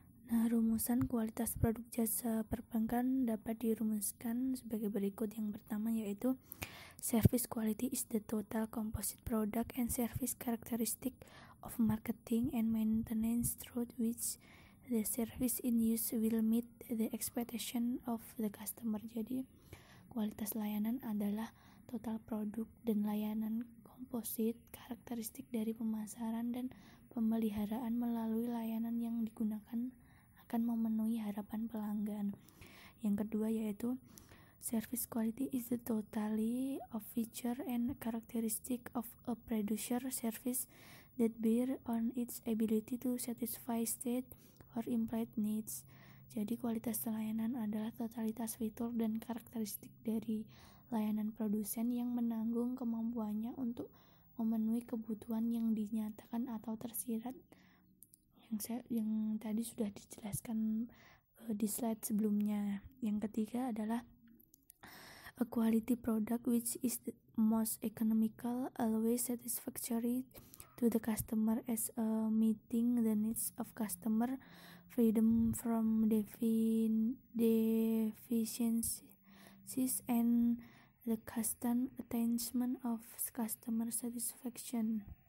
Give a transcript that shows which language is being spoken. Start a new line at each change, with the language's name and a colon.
Indonesian: Nah, rumusan kualitas produk jasa perbankan dapat dirumuskan sebagai berikut. Yang pertama yaitu
English: service quality is the total composite product and service characteristic of marketing and maintenance through which the service in use will meet the expectation of the customer.
Indonesian: Jadi kualitas layanan adalah total produk dan layanan komposit, karakteristik dari pemasaran dan pemeliharaan melalui layanan yang digunakan akan memenuhi harapan pelanggan. Yang kedua yaitu
English: Service quality is the totality of feature and characteristic of a producer service that bear on its ability to satisfy state or implied needs.
Indonesian: Jadi kualitas layanan adalah totalitas fitur dan karakteristik dari layanan produsen yang menanggung kemampuannya untuk memenuhi kebutuhan yang dinyatakan atau tersirat yang tadi sudah dijelaskan di slide sebelumnya. Yang ketiga adalah
English: a quality product which is the most economical, always satisfactory to the customer as a meeting the needs of customer, freedom from deficiencies and the constant attainment of customer satisfaction.